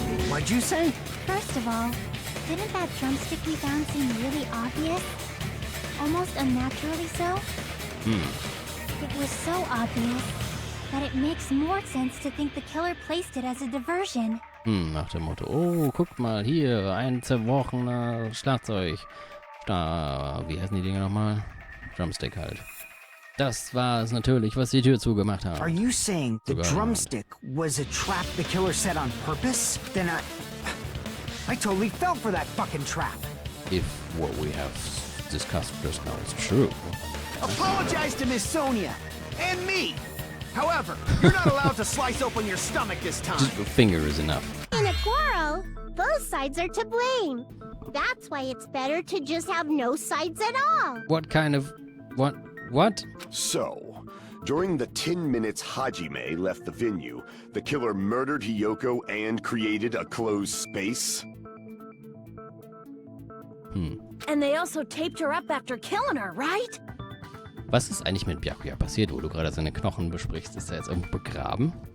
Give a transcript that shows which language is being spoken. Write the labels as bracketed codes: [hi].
[en] What'd you say? First of all, didn't that drumstick we found seem really obvious? Almost unnaturally so? It was so obvious that it makes more sense to think the killer placed it as a diversion. [de] Nach dem Motto, oh, guckt mal, hier, ein zerbrochener Schlagzeug. Wie heißen die Dinge nochmal? Drumstick halt. Das war es natürlich, was die Tür zugemacht hat. [en] Are you saying the drumstick was a trap the killer set on purpose? Then I totally fell for that fucking trap. If what we have discussed just now is true. Apologize to Miss Sonia and me. However, you're not allowed to slice open your stomach this time. Just a finger is enough. In a quarrel, both sides are to blame. That's why it's better to just have no sides at all. What kind of... What? So, during the 10 minutes Hajime left the venue, the killer murdered Hiyoko and created a closed space? And they also taped her up after killing her, right? [de] Was ist eigentlich mit Byakuya passiert, wo du gerade seine Knochen besprichst? Ist er jetzt irgendwo begraben?